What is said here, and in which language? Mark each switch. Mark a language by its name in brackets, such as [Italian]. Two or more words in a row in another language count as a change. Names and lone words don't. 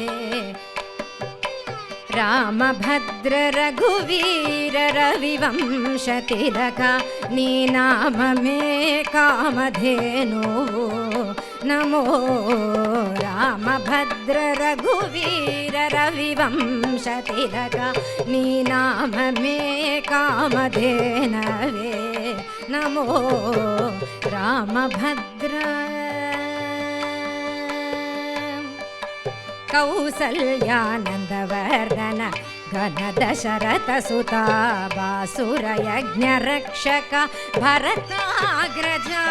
[Telugu] రామభద్ర రఘువీర రవివంశ తిలక నీ నామమే కామధేనువు నమో. రామభద్ర రఘువీర రవివంశ తిలక నీ నామమే కామధేనవే నమో. [Sanskrit] ರಾಮಭದ್ರ ಕೌಸಲ್ಯಾನಂದವರ್ಧನ ಘನ ದಶರಥ ಸುತ ಬಾಸುರ ಯಜ್ಞ ರಕ್ಷಕ ಭರತಾಗ್ರಜ